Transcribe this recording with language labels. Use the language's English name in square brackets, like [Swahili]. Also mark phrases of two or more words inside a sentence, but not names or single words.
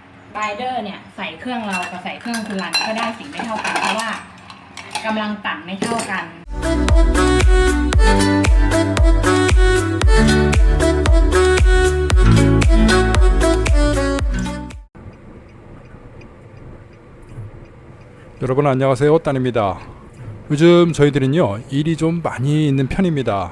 [Thai] บายเดอร์เนี่ยใส่เครื่องเรากับใส่เครื่องคุณรันก็ได้สีไม่เท่ากันเพราะว่ากำลังปั่นไม่เท่ากัน [Korean] 여러분 안녕하세요, 따입니다. 요즘 저희들은요 일이 좀 많이 있는 편입니다.